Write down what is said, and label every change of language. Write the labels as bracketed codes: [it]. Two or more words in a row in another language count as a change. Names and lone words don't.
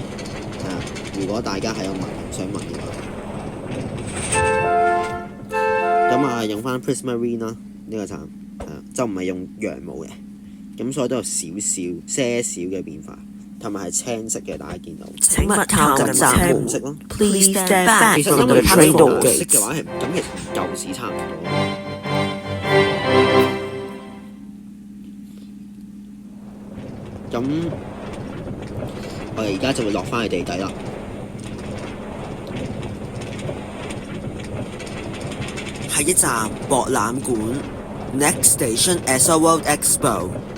[yue] 如果大家係有想問嘅話。咁啊，用翻 Prismarine 啦，呢個站就唔係用羊毛嘅，咁所以都有些少嘅變化，同埋係青色嘅，大家見到。請勿靠近閘門。紅色咯。 [en] Please stand back [yue] 其實 [en] from [yue] 因 [en] the [yue] 為 [en] train [yue] 紅 [en] door [yue] 色 [en] gates. [yue] 嘅話係咁，其實舊時差唔多。咁我哋而家就會落翻去地底啦。下一站博覽館 ， [en] Next station Asia World Expo。